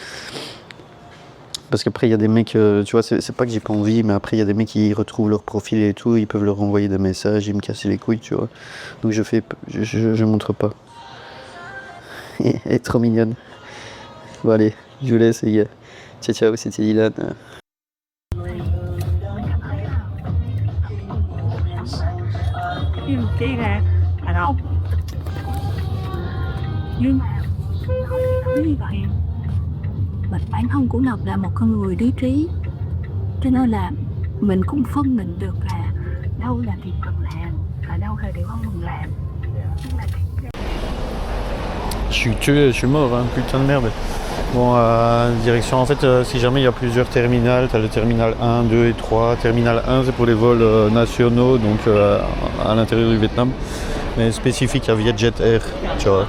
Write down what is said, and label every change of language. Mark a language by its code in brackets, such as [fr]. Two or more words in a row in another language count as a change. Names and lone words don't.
[fr] Parce qu'après, il y a des mecs, tu vois, c'est pas que j'ai pas envie, mais après, il y a des mecs qui retrouvent leur profil et tout. Ils peuvent leur envoyer des messages et me casser les couilles, tu vois. Donc je montre pas. Elle est trop mignonne. Bon, allez, je vous laisse, les gars. Ciao, ciao, c'était Dylan. [vi] Chị nè, phải không? Nhưng nói như vậy, bản thân của Ngọc là một con người lý trí, cho nên là mình cũng phân định được là đâu là việc cần làm và đâu là điều không cần làm. [fr] Je suis tué, je suis mort, hein, putain de merde. Bon, direction, en fait, si jamais il y a plusieurs terminales, tu as le terminal 1, 2 et 3. Terminal 1, c'est pour les vols nationaux, donc à l'intérieur du Vietnam, mais spécifique à Vietjet Air, tu vois.